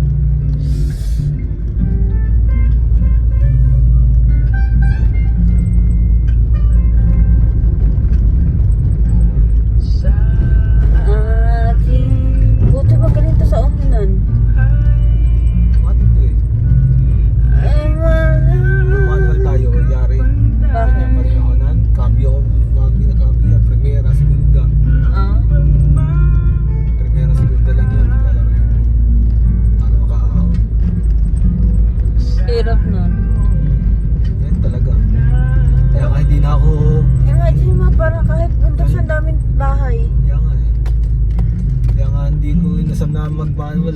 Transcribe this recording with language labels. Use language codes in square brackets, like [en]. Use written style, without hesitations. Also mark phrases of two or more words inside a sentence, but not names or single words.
[tl] Buti magaling to sa umulan. Matik to eh. Ay, Manual tayo, yari. Bakit? Kaya parehonan. Cambio ako. Mami na cambio. [es] Primera, segunda. Ah? Primera, segunda [tl] lang yan. Maglalaro yun. Para makaahon. Hirap nun. Yan talaga. Kaya nga hindi na ako. Imagine mo, parang kahit bundok sa daming bahay. Kaya nga eh. Kaya nga hindi ko inasam na mag-manual.